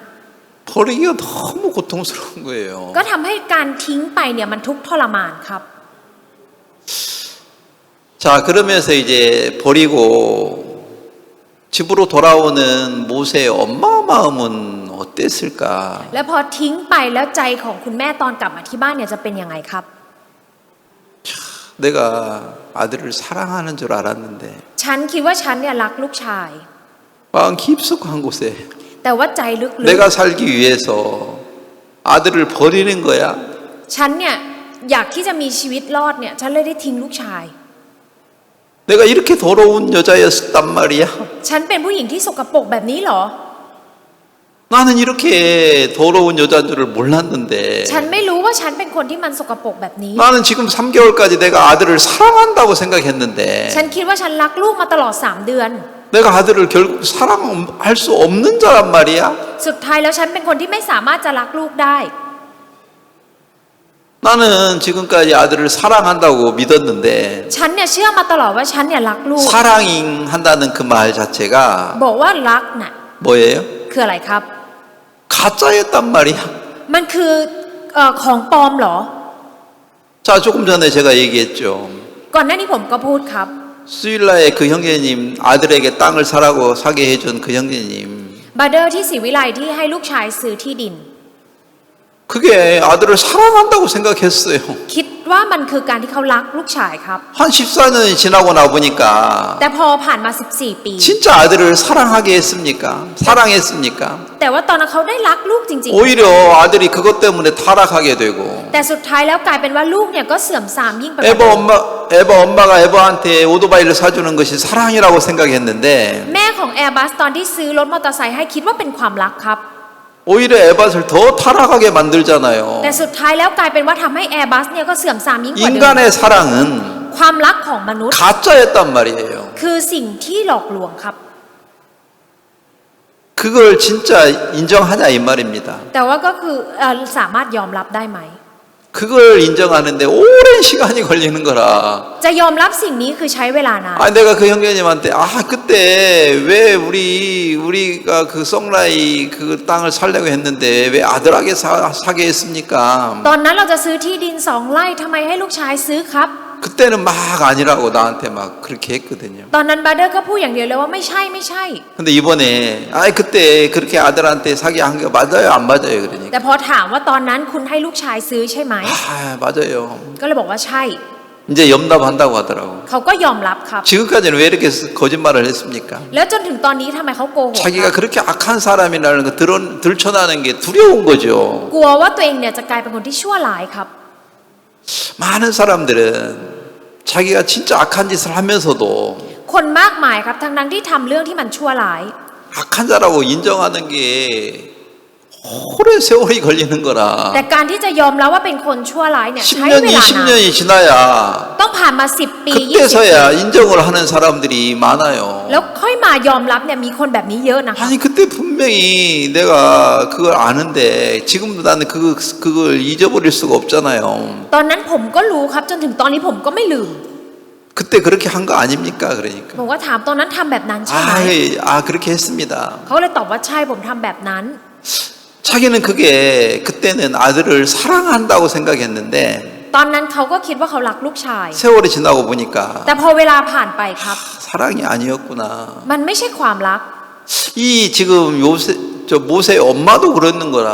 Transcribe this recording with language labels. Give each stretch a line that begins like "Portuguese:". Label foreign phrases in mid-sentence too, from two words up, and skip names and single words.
Korean: 버리기가 너무 고통스러운 거예요.
Thai: ก็ทำให้การทิ้งไปเนี่ยมันทุกข์ทรมานครับ
Korean: 자, 그러면서 이제 버리고 집으로 돌아오는 모세의 엄마 마음은 어땠을까?
Thai: แล้วพอทิ้งไปแล้วใจของคุณแม่ตอนกลับมาที่บ้านเนี่ยจะเป็นยังไงครับ
Korean: 내가 아들을 사랑하는 줄 알았는데
Thai: ฉันคิดว่าฉันเนี่ยรักลูกชาย
Korean: 마음 깊숙한 곳에
Thai: แต่ว่าใจลึก
Korean: 내가 살기 위해서 아들을 버리는 거야?
Thai: ๆฉันเนี่ยอยากที่จะมีชีวิตรอดเนี่ยฉันเลยได้ทิ้งลูกชาย
Korean: 내가 이렇게 더러운 여자였단 말이야?
Thai: ฉันเป็นผู้หญิงที่สกปรกแบบนี้เหรอ
Korean: 나는 이렇게 더러운 여자인 줄을 몰랐는데
Thai: ฉันไม่รู้ว่าฉันเป็นคนที่มันสกปรกแบบนี้
Korean: 나는 지금 3개월까지 내가 아들을 사랑한다고 생각했는데
Thai: ฉันคิดว่าฉันรักลูกมาตลอด3เดือน
Korean: 내가 아들을 결국 사랑할 수 없는 자란 말이야?
Thai: สุดท้ายแล้วฉันเป็นคนที่ไม่สามารถจะรักลูกได้
Korean: 나는 지금까지 아들을 사랑한다고 믿었는데
Thai: ฉันเนี่ยเชื่อมาตลอดว่าฉันเนี่ยรักลูก
Korean: 사랑한다는 그 말 자체가
Thai: บอกว่ารักน่ะ
Korean: 뭐예요?
Thai: คืออะไรครับ
Korean: 가짜였단 말이야.
Thai: มันคือของปลอมเหรอ
Korean: 자, 조금 전에 제가 얘기했죠.
Thai: ก่อนหน้านี้ผมก็พูดครับ
Korean: 스윌라의 그 형제님 아들에게 땅을 사게 해준 그 형제님
Thai: บาเดอร์ที่ศรีวิไลที่ให้ลูกชายซื้อที่ดิน
Korean: 그게 아들을 사랑한다고 생각했어요.
Thai: คิดว่ามันคือการที่เขารักลูกชายครับ
Korean: 한 14년이 지나고 나보니까
Thai: แต่พอผ่านมา14 ปี
Korean: 진짜 아들을 사랑하게 했습니까? 사랑했습니까?
Thai: แต่ว่าตอนนั้นเขาได้รักลูกจริง
Korean: 오히려 아들이 그것 때문에 타락하게 되고
Thai: ๆ แต่สุดท้ายแล้วกลายเป็นว่าลูกเนี่ยก็เสื่อมทรามยิ่งไปกว่า
Korean: 에바 엄마가 에바한테 오토바이를 사주는 것이 사랑이라고 생각했는데
Thai: แม่ของแอร์บัสตอนที่ซื้อรถมอเตอร์ไซค์ให้คิดว่าเป็นความรักครับ
Korean: 오히려 에바를 더 타락하게 만들잖아요.
Thai: แต่สุดท้ายแล้วกลายเป็นว่าทำให้แอร์บัสเนี่ยก็เสื่อมทรามยิ่งกว่าเดิม
Korean: 인간의 사랑은
Thai: ความรักของมนุษย์
Korean: 가짜였단 말이에요.
Thai: คือสิ่งที่หลอกลวงครับ
Korean: 그걸 진짜 인정하냐 이 말입니다.
Thai: แต่ว่าก็คือสามารถยอมรับได้ไหม
Korean: 그걸 인정하는데 오랜 시간이 걸리는 거라.
Thai: จะยอมรับสิ่งนี้คือใช้เวลานาน
Korean: 아, 내가 그 형제님한테 그때 왜 우리가 그 송라이 그 땅을 살려고 했는데 왜 아들에게 사게 했습니까?
Thai: ตอนนั้นเราจะซื้อที่ดิน2 ไร่ทำไมให้ลูกชายซื้อครับ
Korean: 그때는 막 아니라고 나한테 막 그렇게 했거든요.
Thai: ตอนนั้นบาเดอร์ก็พูดอย่างเดียวเลยว่าไม่ใช่ไม่ใช่
Korean: 근데 이번에 그때 그렇게 아들한테 사게 한 게 맞아요, 안 맞아요?
Thai: แต่
Korean: 그러니까
Thai: พอถามว่าตอนนั้นคุณให้ลูกชายซื้อใช่ไหม
Korean: 맞아요.
Thai: ก็เลยบอกว่าใช่
Korean: 이제 염납한다고 하더라고.
Thai: เขาก็ยอมรับครับ
Korean: 지금까지는 왜 이렇게 거짓말을 했습니까?
Thai: แล้วจนถึงตอนนี้ทำไมเขาโกหก
Korean: 자기가 그렇게 악한 사람이라는 거 들춰나는 게 두려운 거죠.
Thai: กลัวว่าตัวเองเนี่ยจะกลายเป็นคนที่ชั่วร้ายครับ
Korean: 많은 사람들은 자기가 진짜 악한 짓을 하면서도
Thai: คนมากมายครับทั้งที่ทำเรื่องที่มันชั่วร้าย
Korean: 악한 자라고 인정하는 게 오랜 세월이 걸리는 거라.
Thai: แต่การที่จะยอมรับว่าเป็นคนชั่วร้ายเนี่ยใช้
Korean: 10년,
Thai: เวลานาน
Korean: 20년이 지나야
Thai: ต้องผ่านมา10 ปี 20 ปี
Korean: 그때서야 인정을 하는 사람들이 많아요.
Thai: แล้วค่อยมายอมรับเนี่ยมีคนแบบนี้เยอะนะคะ
Korean: 아니 그때 분명히 내가 그걸 아는데 지금도 나는 그걸 잊어버릴 수가 없잖아요.
Thai: ตอนนั้นผมก็รู้ครับจนถึงตอนนี้ผมก็ไม่ลืม
Korean: 그때 그렇게 한 거 아닙니까? 그러니까
Thai: ผมก็ถามตอนนั้นทำแบบนั้นใช่ไหม
Korean: 그렇게 했습니다.
Thai: เขาเลยตอบว่าใช่ผมทำแบบนั้น
Korean: 자기는 그게 그때는 아들을 사랑한다고 생각했는데
Thai: ตอนนั้นเขาก็คิดว่าเขารักลูกชาย
Korean: 세월이 지나고 보니까
Thai: แต่พอเวลาผ่านไปครับ
Korean: 사랑이 아니었구나.
Thai: มันไม่ใช่ความรัก
Korean: 이 지금 모세의 엄마도 그러는 거라.